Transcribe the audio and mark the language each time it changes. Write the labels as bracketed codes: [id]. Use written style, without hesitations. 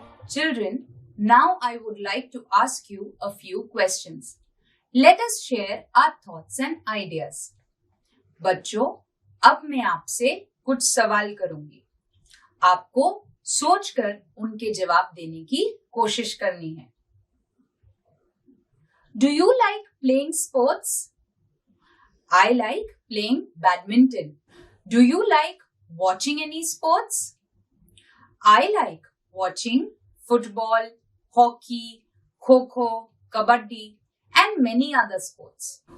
[en] Children, now I would like to ask you a few questions. Let us share our thoughts and ideas. [hi] बच्चों, अब मैं आपसे कुछ सवाल करूंगी. आपको सोचकर उनके जवाब देने की कोशिश करनी है. [en] Do you like playing sports? I like playing badminton. Do you like watching any sports? I like watching football, hockey, kho-kho, kabaddi, and many other sports.